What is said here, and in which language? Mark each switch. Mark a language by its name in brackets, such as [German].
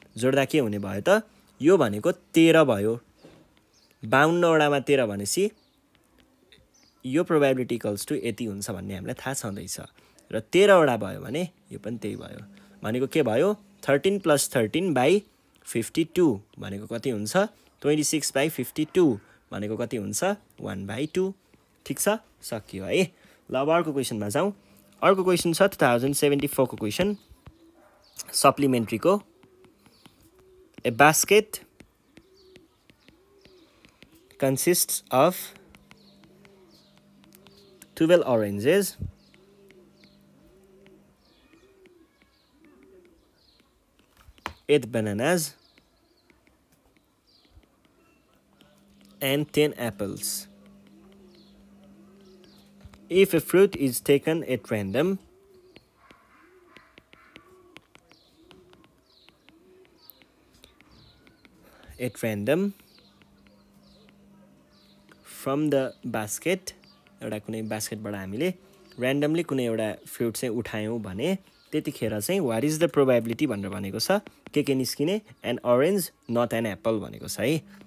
[Nepali] जोड्दा के हुने भयो त यो भनेको 13 भयो 52 वटामा 13 भनेपछि यो [English] probability equals to [Nepali] यति हुन्छ भन्ने हामीलाई थाहा छँदैछ र 13 वटा भयो भने यो पनि त्यही भयो भनेको के भयो 13 + 13 / 52 भनेको कति हुन्छ 26 / 52 भनेको कति हुन्छ 1/2। ठीक छ सकियो है। ल अब अर्को क्वेशनमा जाउँ। अर्को क्वेशन छ 2074 को क्वेशन सप्लिमेन्ट्री को [English] A basket consists of 12 oranges, 8 bananas, and 10 apples. If a fruit is taken at random, from the basket [Nepali] एउटा कुनै बास्केटबाट हामीले र्यान्डमली कुनै एउटा फ्रुट चाहिँ उठायौं भने त्यतिखेर चाहिँ [English] what is the probability [Nepali] भनेर भनेको छ के निस्किने [English] an orange not an apple [Nepali] भनेको छ है।